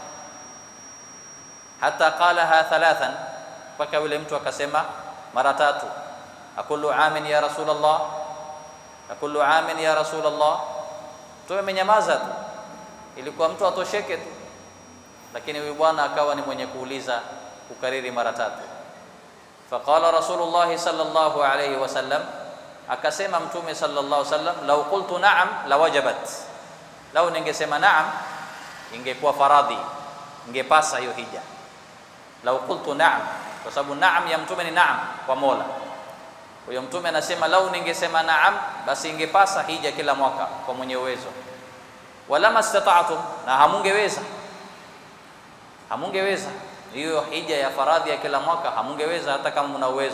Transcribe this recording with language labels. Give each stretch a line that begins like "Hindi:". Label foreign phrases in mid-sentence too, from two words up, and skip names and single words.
Arabic: Hata qalaha thalathan,
Swahili: mpaka yule mtu akasema mara tatu,
Arabic: akullu amin ya Rasulullah, akullu amin ya Rasulullah.
Swahili: Mtume amenyamaza tu, ilikuwa mtu atosheke tu, lakini huyu bwana akawa ni mwenye kuuliza, kukariri mara tatu.
Arabic: Faqala Rasulullah sallallahu alayhi wasallam,
Swahili: akasema mtume
Arabic: sallallahu alayhi wasallam, law qultu na'am lawajabat,
Swahili: lau ningesema na'am ingekuwa faradhi, ingepasa hiyo hija.
Arabic: Law qultu na'am,
Swahili: kwa sababu na'am ya mtume ni na'am kwa Mola. Huyo mtume anasema lau ningesema na'am basi ingepasa hija kila mwaka kwa mwenye uwezo.
Arabic: Wala mastata'tum,
Swahili: na hamungeweza hiyo hija ya faradhi ya kila mwaka, hamungeweza hata kama mna uwezo.